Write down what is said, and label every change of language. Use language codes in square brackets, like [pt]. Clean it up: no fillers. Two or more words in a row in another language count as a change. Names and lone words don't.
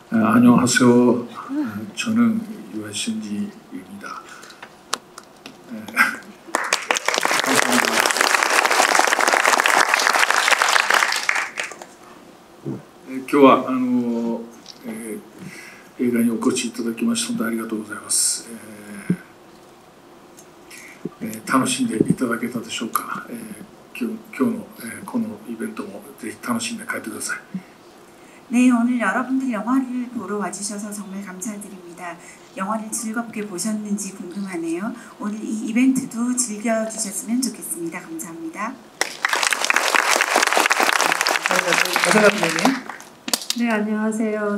[ko] 안녕하세요. 저는 유해신지입니다. 감사합니다. [ja] 今日は映画にお越しいただきまして本当にありがとうございます。楽しんでいただけたでしょうか。今日のこのイベントもぜひ楽しんで帰ってください。 [ko] 네, 오늘 여러분들 영화를 보러 와주셔서 정말 감사드립니다. 영화를 즐겁게 보셨는지 궁금하네요. 오늘 이 이벤트도 즐겨주셨으면 좋겠습니다. 감사합니다. 네, 안녕하세요.